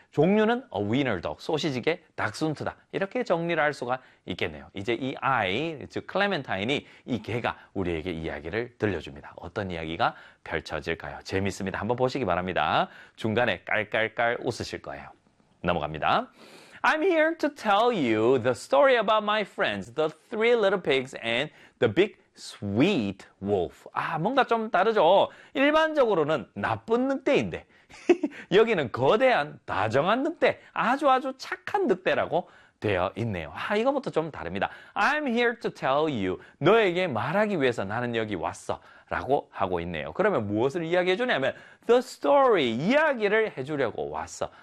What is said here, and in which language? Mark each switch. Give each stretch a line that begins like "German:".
Korean: 종류는
English: a wiener dog,
Korean: 소시지게 닥스훈트다. 이렇게 정리를 할 수가 있겠네요. 이제 이 아이, 즉 클레멘타인이 이 개가 우리에게 이야기를 들려줍니다. 어떤 이야기가 펼쳐질까요? 재밌습니다. 한번 보시기 바랍니다. 중간에 깔깔깔 웃으실 거예요. 넘어갑니다.
English: I'm here to tell you the story about my friends, the three little pigs and the big sweet wolf.
Korean: 아, 뭔가 좀 다르죠? 일반적으로는 나쁜 늑대인데 여기는 거대한 다정한 늑대, 아주 아주 착한 늑대라고 되어 있네요. 아, 이거부터 좀 다릅니다.
English: I'm here to tell you.
Korean: 너에게 말하기 위해서 나는 여기 왔어. 라고 하고 있네요. 그러면 무엇을 이야기해 주냐면
English: the story,
Korean: 이야기를 해 주려고 왔어.